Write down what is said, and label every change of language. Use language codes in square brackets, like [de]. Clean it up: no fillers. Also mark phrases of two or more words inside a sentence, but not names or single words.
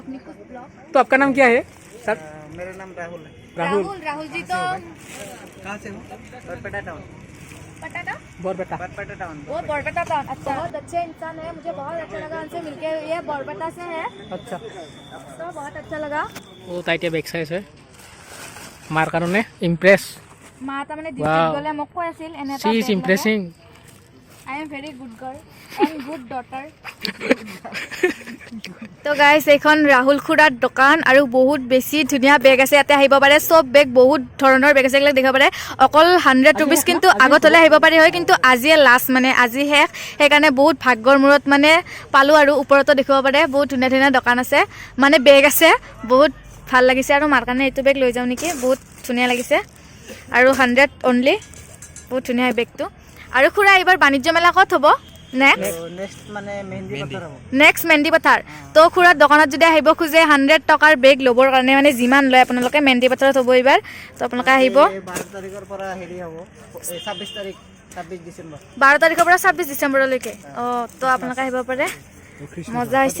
[hi] तो आपका नाम क्या है सर मेरा नाम राहुल है। राहुल राहुल जी तो कहाँ से हो? बरपेटा टाउन। पटाटा बोरबेटा बरपेटा टाउन। वो बरपेटा टाउन अच्छा बहुत अच्छे इंसान है मुझे बहुत अच्छा लगा उनसे मिलके ये बरपेटा से है अच्छा तो बहुत अच्छा लगा [as] ओ তাই এতিয়া বেগ চাই আছে মাৰ কাৰণে ইমপ্ৰেছ মা তাৰমানে ডিউটিত গ'লে মোক কৈ আছিল এনে [en] she is impressing I am very good girl and good daughter. [as] তো গাইস এখন রাহুল খুৰাৰ দোকান আৰু বহুত বেছি ধুনীয়া বেগ আছে ইয়াতে আহিব পাৰে সব বেগ বহুত ধৰণৰ বেগ আছে এগুলো দেখাব পাৰে অকল 100 रुपीस কিন্তু আগত হলে আহিব পাৰি হয় কিন্তু আজি লাষ্ট মানে আজি শেষ সেইকাৰণে বহুত ভাগ্যৰ মূৰত মানে পালো আৰু ওপৰতো দেখিব পাৰে বহুত ধুনীয়া ধুনীয়া দোকান আছে মানে বেগ আছে বহুত ভাল লাগিছে আৰু মাৰ কাৰণে এইটো বেগ লৈ যাওঁ নেকি বহুত ধুনীয়া লাগিছে আৰু 100 অনলি বহুত ধুনীয়া বেগটো আৰু খুৰা এইবাৰ বাণিজ্য মেলা ক'ত হ'ব [hi] नेक्स्ट माने मेहंदी पत्थर हो। [as] নেক্সট মেহেন্দি পথাৰ তো খুৰাৰ দোকানত যদি আহিব খোজে 100 টকাৰ বেগ ল'বৰ কাৰণে মানে যিমান লয় আপোনালোকে মেহেন্দি পথাৰত হ'ব এইবাৰ তো আপোনালোকে আহিব 12 তাৰিখৰ পৰা হেৰি হ'ব 26 তাৰিখ 26 ডিসেম্বৰ 12 তাৰিখৰ পৰা 26 ডিচেম্বৰলৈকে তো আপোনালোকে আহিব পাৰে মজা হৈছে